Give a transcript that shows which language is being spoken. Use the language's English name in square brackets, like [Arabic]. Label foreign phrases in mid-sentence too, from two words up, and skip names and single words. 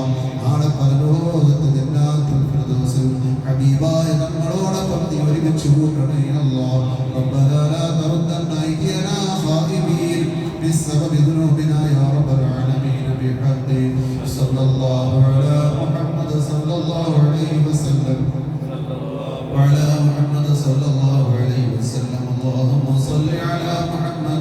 [Malayalam] നാളെ പരലോകത്ത് ജന്നാത്തുൽ ഫിർദൗസിൽ ഹബീബായ നമ്മളോടൊപ്പം നീ ഒരുമിച്ച് കൂട്ടണേ അല്ലാഹ്. [Arabic] ربنا لا تردنا أيدينا خائبين بسبب ذنوبنا يا رب العالمين بحق صلى الله على محمد صلى الله عليه وسلم وعلى محمد صلى الله عليه وسلم اللهم صل على محمد